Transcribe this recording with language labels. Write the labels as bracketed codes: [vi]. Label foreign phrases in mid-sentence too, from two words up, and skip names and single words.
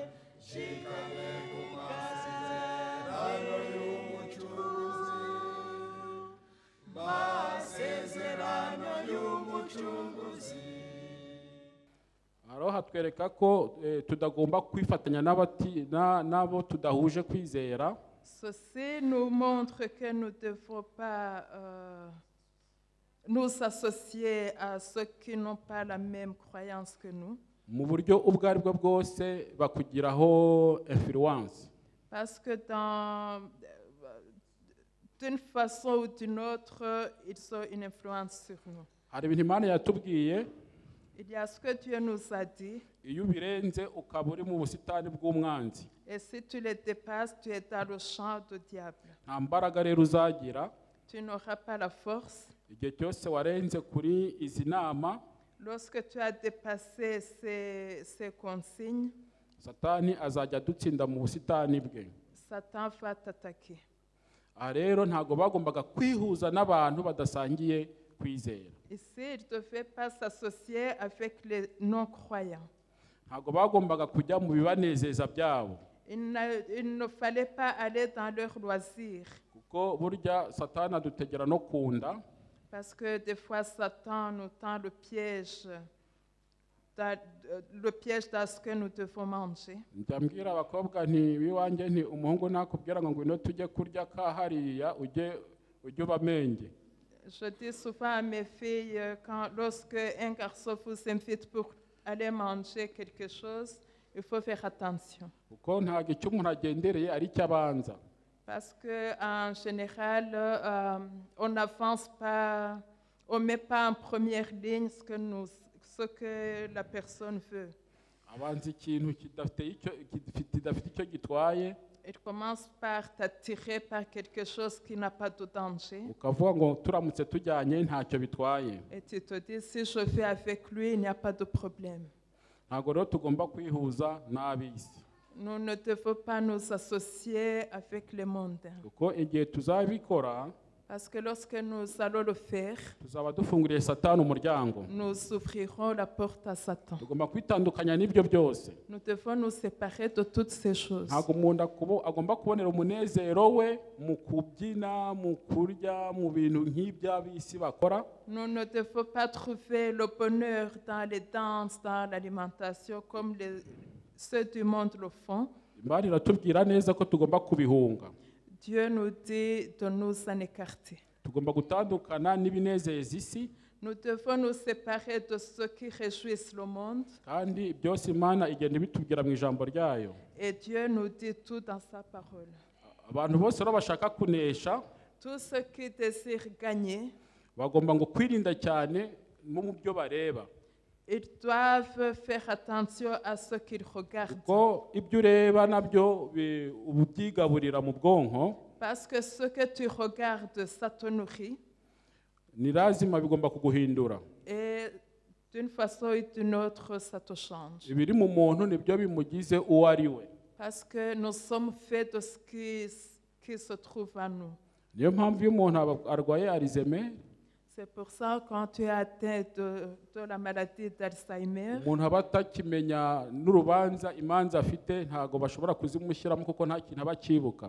[rw] Nshikamye ku masezerano y'umucunguzi, masezerano y'umucunguzi. Haro hatwereka ko tudagomba kwifatanya n'abo tudahuje kwizera. [fr] Ceci nous montre que nous ne devons pas nous associer à ceux qui n'ont pas la même croyance que nous. [rw] Mu buryo ubwo ari bwo bwose bakugiraho influence. [fr] Parce que d'une façon ou d'une autre, ils ont une influence sur nous. [rw] hari ibintu Imana yatubwiye [fr] Il y a ce que Dieu nous a dit, [rw] iyo ubirenze ukaba uri mu busitani bw'umwanzi [fr] et si tu les dépasses, tu es dans le champ du diable. [rw] nta mbaraga rero uzagira [fr] Tu n'auras pas la force. [rw] igihe cyose warenze kuri izi nama. [fr] Lorsque tu as dépassé ces consignes, [rw] Satani azajya adutsinda mu busitani bwe. [fr] Satan va t'attaquer. [rw] Aha rero ntabwo bagombaga kwihuza n'abantu badasangiye kwizera. [fr] Ici, il ne devait pas s'associer avec les non-croyants. [rw] Ntabwo bagombaga kujya mu bibanezeza byabo. [fr] Il ne fallait pas aller dans leurs loisirs. [rw] Kuko burya Satani adutegera no kunda. [fr] Parce que des fois, Satan nous tend le piège dans ce que nous devons manger. [rw] Njya mbwira abakobwa nti biwanjye nti umuhungu nakubwira ngo ngwino tujye kurya kahariya ujye ubamenge. [fr] Je dis souvent à mes filles, lorsque un garçon vous invite pour aller manger quelque chose, il faut faire attention. [rw] Kuko ntabwo icyo umuntu agendereye ari cyo abanza. [fr] Parce qu'en général, on n'avance pas, on ne met pas en première ligne ce que la personne veut. [rw] Abanza ikintu kidafite icyo gitwaye. [fr] Il commence par t'attirer par quelque chose qui n'a pas de danger. [rw] Ukavuga ngo turamutse tujyanye ntacyo bitwaye. [fr] Et tu te dis, si je vais avec lui, il n'y a pas de problème. [rw] Ntabwo rero tugomba kwihuza n'ab'isi. [fr] Nous ne devons pas nous associer avec les mondains. [rw] Kuko igihe tuzabikora, [fr] Parce que lorsque nous allons le faire, [rw] tuzaba dufunguriye Satani umuryango. [fr] nous ouvrirons la porte à Satan. [rw] Tugomba kwitandukanya n'ibyo byose. [fr] Nous devons nous séparer de toutes ces choses. [rw] Ntabwo umuntu agomba kubonera umunezero we mu kubyina, mu kurya, mu bintu nk'iby'ab'isi bakora. [fr] Nous ne devons pas trouver le bonheur dans les danses, dans l'alimentation, comme ceux du monde le font. [rw] Imana iratubwira neza ko tugomba kubihunga. [fr] Dieu nous dit de nous en écarter. [rw] Tugomba gutandukana n'ibinezeza isi. [fr] Nous devons nous séparer de ceux qui réjouissent le monde. [rw] Kandi byose Imana igenda ibitubwira mu ijambo ryayo. [fr] Et Dieu nous dit tout dans sa parole. [rw] Abantu bose rero bashaka kunesha, [fr] Tous ceux qui désirent gagner, [rw] bagomba ngo kwirinda cyane no mu byo bareba. [fr] ils doivent faire attention à ce qu'ils regardent. [rw] Kuko ibyo ureba nabyo ubyigaburira mu bwonko. [fr] Parce que ce que tu regardes, ça te nourrit. [rw] Ni lazima bigomba kuguhindura. [fr] Et d'une façon ou d'une autre, ça te change. [rw] Ibiri mu muntu nibyo bimugize uwo ari we. [fr] Parce que nous sommes faits de ce qui se trouve en nous. [rw] Niyo mpamvu iyo umuntu arwaye Alzheimer, [fr] C'est pour ça que quand tu es atteint de la maladie d'Alzheimer, [rw] umuntu aba atakimenya n'urubanza imanza afite, ntago bashobora kuzimushyiramo kuko nta kintu aba akibuka.